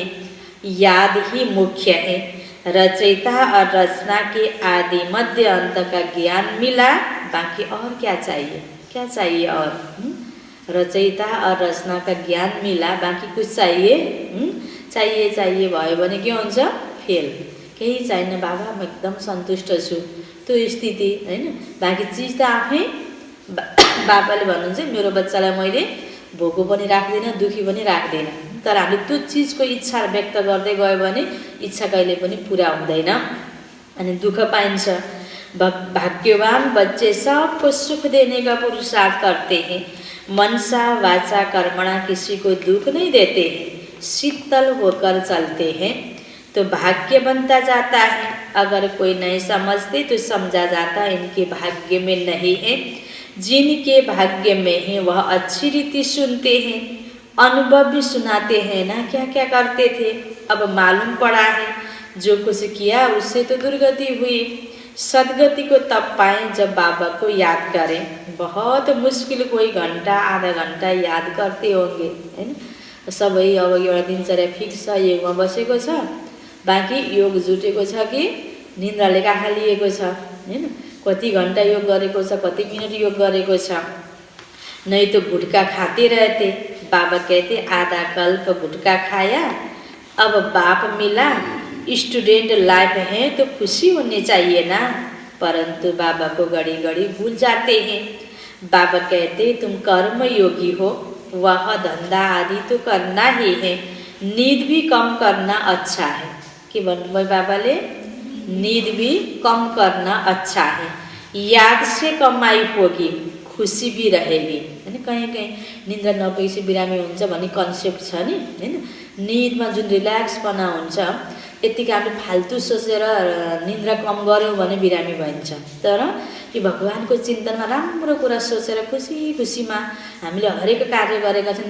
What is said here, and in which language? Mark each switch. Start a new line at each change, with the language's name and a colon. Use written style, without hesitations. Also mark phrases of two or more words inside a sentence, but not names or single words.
Hindi: याद ही मुख्य है। रचयिता और रचना के आदि मध्य अंत का ज्ञान मिला, बाकी और क्या चाहिए? क्या चाहिए और? रचयिता और रचना का ज्ञान मिला, बाकी कुछ चाहिए?
Nepali: चाहिए भयो भने के हुन्छ? फेल। केही छैन बाबा म एकदम सन्तुष्ट छु, त्यो स्थिति हैन। बाँकी चिज त आफै बाबाले भन्नुहुन्छ मेरो बच्चालाई मैले भोको पनि राख्दिनँ, दुखी पनि राख्दिनँ। तर हामीले त्यो चिजको इच्छा व्यक्त गर्दै गयो भने इच्छा कहिले पनि पुरा हुँदैन अनि दुःख पाइन्छ।
Hindi: भाग्यवान बच्चे सबको सुख देने का पुरुषार्थ करते हैं। मनसा वाचा कर्मणा किसी को दुख नहीं देते हैं, शीतल होकर चलते हैं तो भाग्य बनता जाता है। अगर कोई नहीं समझते तो समझा जाता इनके भाग्य में नहीं है। जिनके भाग्य में है वह अच्छी रीति सुनते हैं, अनुभव भी सुनाते हैं ना क्या क्या करते थे। अब मालूम पड़ा है जो कुछ किया उससे तो दुर्गति हुई। सदगति को तब पाएं जब बाबा को याद करें। बहुत मुश्किल कोई घंटा आधा घंटा याद करते होंगे हैन।
Nepali: सबै अब एउटा दिनचर्या फिक्स छ, योगमा बसेको छ, बाँकी योग जुटेको छ कि निन्द्राले आँखा लिएको छ हैन। कति घंटा योग गरेको छ, कति मिनट योग गरेको छ।
Hindi: नहीं तो गुटखा खाते रहते। बाबा कहते आधा कल्प गुटखा खाया, अब बाप मिला।
English: student life
Hindi: है तो खुशी होनी चाहिए ना, परंतु बाबा को घड़ी घड़ी भूल जाते हैं। बाबा कहते तुम कर्म योगी हो, वह धंधा आदि तो करना ही है, नींद भी कम करना अच्छा है।
Nepali: कि भन्नुभयो बाबाले?
Hindi: नींद भी कम करना अच्छा है। याद से कमाई होगी, खुशी भी रहेगी हैन।
Nepali: कहीं कहीं निन्द्रा नपुगेपछि बिरामी हुन्छ भन्ने कन्सेप्ट छ नि हैन। निदमा जुन रिल्याक्सपना हुन्छ यतिकै हामीले फाल्तु सोचेर निन्द्रा कम गर्यौं भने बिरामी भइन्छ। तर यो भगवानको चिन्तनमा राम्रो कुरा सोचेर खुसी खुसीमा हामीले हरेक कार्य गरेका छौं।